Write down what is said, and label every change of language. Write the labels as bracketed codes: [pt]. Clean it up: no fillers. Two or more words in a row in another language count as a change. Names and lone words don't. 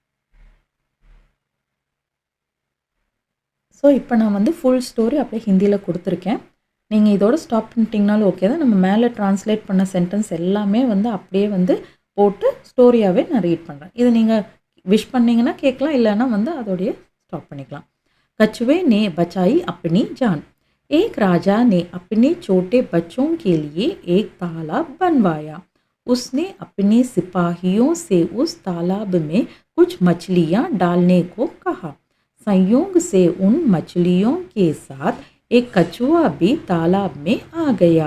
[ta] ஸோ இப்போ நான் வந்து [en] full story [ta] அப்படியே ஹிந்தியில் கொடுத்துருக்கேன். நீங்கள் இதோட ஸ்டாப் பண்ணிட்டீங்கனாலும் ஓகே தான். நம்ம மேலே ட்ரான்ஸ்லேட் பண்ண சென்டென்ஸ் எல்லாமே வந்து அப்படியே வந்து போட்டு ஸ்டோரியாகவே நான் ரீட் பண்ணுறேன். இதை நீங்கள் விஷ் பண்ணிங்கன்னா கேட்கலாம், இல்லைன்னா வந்து அதோடைய ஸ்டாப் பண்ணிக்கலாம். [hi] कछुए ने बचाई अपनी जान। एक राजा ने अपने छोटे बच्चों के लिए एक तालाब बनवाया। उसने अपने सिपाहियों से उस तालाब में कुछ मछलियाँ डालने को कहा। संयोग से उन मछलियों के साथ एक कछुआ भी तालाब में आ गया।